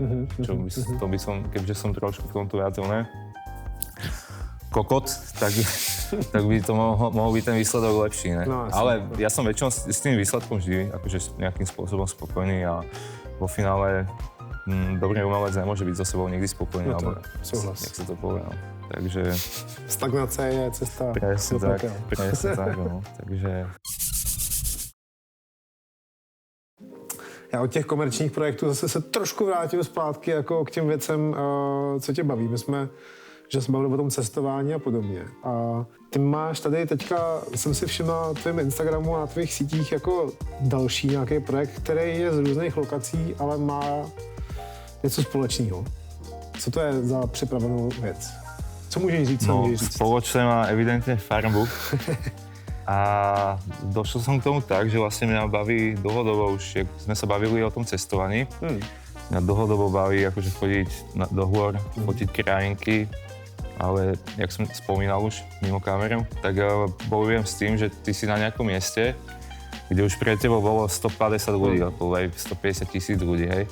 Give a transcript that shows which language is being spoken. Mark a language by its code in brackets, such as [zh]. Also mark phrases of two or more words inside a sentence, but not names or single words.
[sk] To by som, keďže som trošku v tomto viac kokot, tak by to mohol byť ten výsledok lepší, ne? No, ale ja som väčšinou s tým výsledkom vždy akože nejakým spôsobom spokojný a vo finále dobrý umelec nemôže byť so sebou nikdy spokojný, alebo nech sa to povie, no. Takže... [cs] Stagnace je cesta. [sk] Presne tak, no. Takže... [cs] Já od těch komerčních projektů zase se trošku vrátím zpátky jako k těm věcem, co tě baví. My jsme bavili o tom cestování a podobně. A ty máš tady teďka, jsem si všiml na tvém Instagramu a na tvých sítích jako další nějaký projekt, který je z různých lokací, ale má něco společného. Co to je za připravenou věc? Co můžeš říct? [sk] No, spoločné má evidentne farbu. A došel som k tomu tak, že vlastne mňa baví dlhodobo už, jak sme sa bavili o tom cestovaní. Mňa dlhodobo baví akože chodiť do hôr, fotiť krajinky, ale jak som spomínal už mimo kameru, tak bojujem s tým, že ty si na nejakom mieste, kde už pred tebou bolo 150 ľudí, alebo aj 150 000 ľudí, hej.